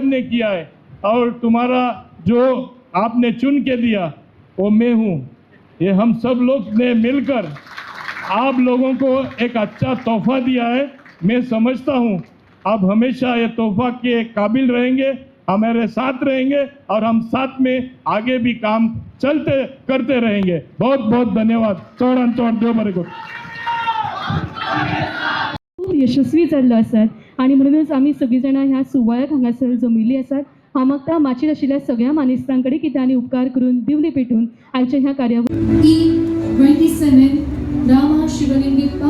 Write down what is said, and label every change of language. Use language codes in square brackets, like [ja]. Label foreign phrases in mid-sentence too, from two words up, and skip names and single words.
[hi] ने किया है और तुम्हारा जो आपने चुन के दिया वो मैं हूँ ये हम सब लोग ने मिलकर आप लोगों को एक अच्छा तोहफा दिया है मैं समझता हूँ आप हमेशा ये तोहफा के काबिल रहेंगे हमारे साथ रहेंगे और हम साथ में आगे भी काम करते रहेंगे बहुत बहुत धन्यवाद चौडान चौड [kok] देव बरें करूं खूप यशस्वी जाल्लो आसात आणि म्हणूनच आम्ही सगळी जाणां ह्या सुवाळ्याक हांगासर जमिल्लीं आसात हांव मागता माचयेर आशिल्ल्या सगळ्या मानेस्तांकडे की तांणी उपकार करून दिवली पेटून आयच्या ह्या कार्यावळीक E27 रामा शिवलिंगप्पा